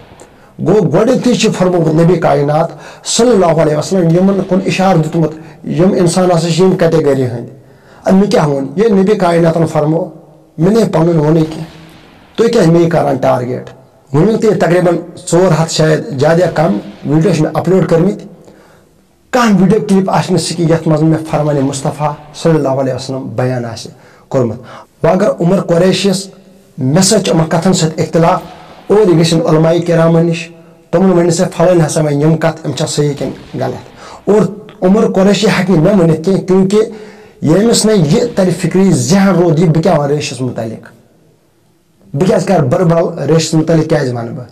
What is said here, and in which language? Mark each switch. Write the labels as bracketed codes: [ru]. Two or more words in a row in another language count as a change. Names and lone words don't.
[ks] گوٚو گۄڈٕنیتھٕے چھُ فرمومُت نبی کاینات [ar] صلی اللہ علیہ وسلم [ks] یِمن کُن اِشارٕ دیُتمُت یِم انسان ہسا چھِ ییٚمہِ کیٹگری ہٕنٛدۍ. مےٚ کیٛاہ ووٚن ییٚلہِ نبی کایناتن فرمو مےٚ نے پنُن ووٚنُے کینٛہہ. تُہۍ کیٛازِ مے کران ٹارگیٹ. وٕنیُک تہِ تقریٖبن 400 شاید زیادٕ یا کم ویڈیو چھِ مےٚ اپلوڈ کٔرمٕتۍ. کانٛہہ ویڈیو کلپ آسہِ نہٕ سُہ کہِ یتھ منٛز مےٚ فرمانہِ مصطفیٰ [ar] صلی اللہ علیہ وسلم [ks] بیان آسہِ کوٚرمُت. وۄنۍ اگر عمر قریشیس مےٚ سۭتۍ یِمن کتھن سۭتۍ اختلاف اور یہِ گژھن علماء کرامن نِش تِمن ؤنِو سا پھلٲنۍ ہسا وۄنۍ یِم کتھ یِم چھا صحیح کِنہٕ غلط. اور عمر قریشی ہیٚکہِ نہٕ مےٚ ؤنِتھ کینٛہہ کیونکہ ییٚمِس نہٕ یہِ ترِ فکری ذہن روٗد یہِ بہٕ کیٛاہ ونہٕ ریشس متعلق، بہٕ کیٛازِ کرٕ بربل ریشس متعلق کیٛازِ ونہٕ بہٕ.